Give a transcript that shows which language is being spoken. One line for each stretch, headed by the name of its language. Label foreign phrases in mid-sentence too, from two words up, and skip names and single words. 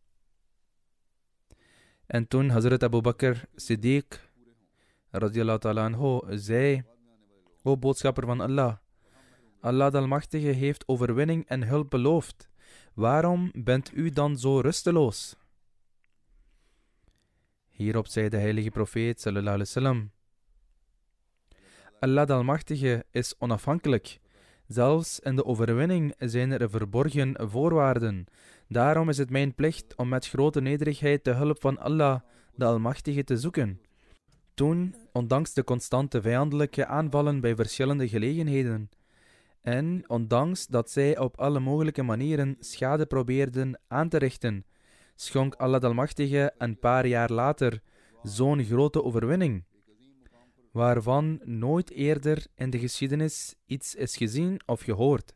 Dutch: En toen Hazrat Abu Bakr Siddiq
Arabic: radiyallahu ta'ala anhu
Dutch: zei: O boodschapper van Allah, Allah Almachtige heeft overwinning en hulp beloofd. Waarom bent u dan zo rusteloos? Hierop zei de heilige profeet
Arabic: sallallahu alaihi wasallam:
Dutch: Allah Almachtige is onafhankelijk. Zelfs in de overwinning zijn er verborgen voorwaarden. Daarom is het mijn plicht om met grote nederigheid de hulp van Allah, de Almachtige, te zoeken. Toen, ondanks de constante vijandelijke aanvallen bij verschillende gelegenheden, en ondanks dat zij op alle mogelijke manieren schade probeerden aan te richten, schonk Allah de Almachtige een paar jaar later zo'n grote overwinning, waarvan nooit eerder in de geschiedenis iets is gezien of gehoord.